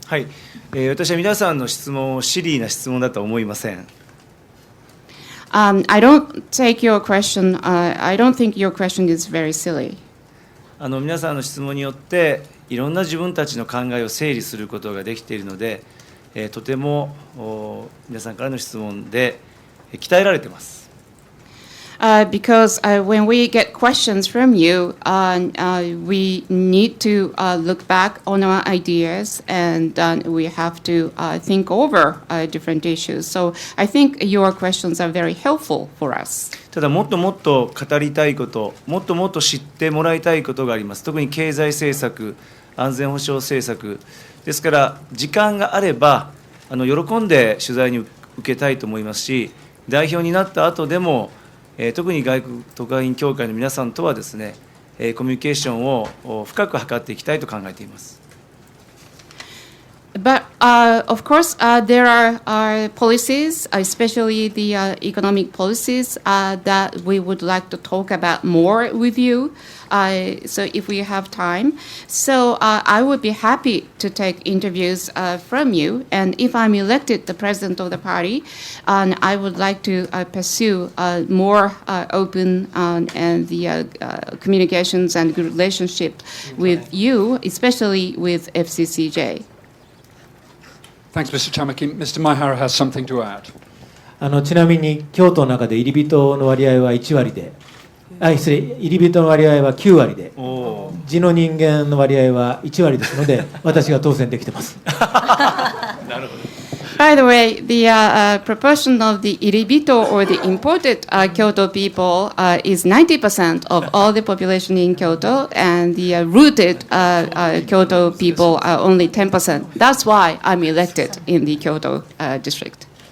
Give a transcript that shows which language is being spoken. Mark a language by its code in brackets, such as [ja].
[ja] はい、私は皆さんの質問をシリーな質問だとは思いません。 [en] I don't take your question. I don't think your question is very silly. [ja] 皆さんの質問によっていろんな自分たちの考えを整理することができているので、とても皆さんからの質問で鍛えられています。 [en] Because when we get questions from you, we need to look back on our ideas, and we have to think over different issues. So I think your questions are very helpful for us. [ja] ただもっともっと語りたいこと、もっともっと知ってもらいたいことがあります。特に経済政策、安全保障政策ですから、時間があれば喜んで取材に受けたいと思いますし、代表になった後でも特に外国特派員協会の皆さんとはですね、コミュニケーションを深く図っていきたいと考えています。 [en] But of course, there are policies, especially the economic policies, that we would like to talk about more with you. So if we have time, so I would be happy to take interviews from you. And if I'm elected the president of the party, I would like to pursue more open and the communications and good relationship with you, especially with FCCJ. Thanks, Mr. Tamaki. Mr. Maihara has something to add. [ja] ちなみに京都の中で入り人の割合は1割で、失礼、入り人の割合は9割で、地の人間の割合は1割ですので、私が当選できてます。なるほど。 [en] By the way, the proportion of the Iribito or the imported Kyoto people is 90% of all the population in Kyoto, and the rooted Kyoto people are only 10%. That's why I'm elected in the Kyoto district.